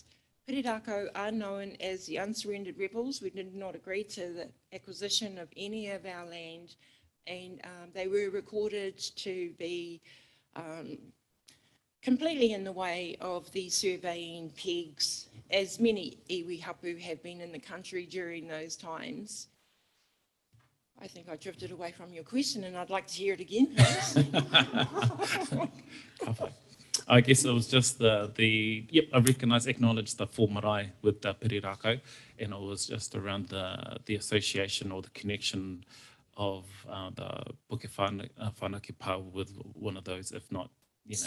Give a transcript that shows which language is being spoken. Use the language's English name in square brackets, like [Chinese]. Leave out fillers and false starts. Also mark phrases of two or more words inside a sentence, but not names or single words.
[English] Perirako are known as the unsurrendered rebels. We did not agree to the acquisition of any of our land, and they were recorded to be completely in the way of the surveying pegs, as many [Māori] iwi hapu [English] have been in the country during those times. I think I drifted away from your question and I'd like to hear it again, please. I guess it was just yep, I recognise, acknowledge the 4 marae with the Perirako, and it was just around the association or the connection of the Puke Whanake pā with one of those, if not, you know.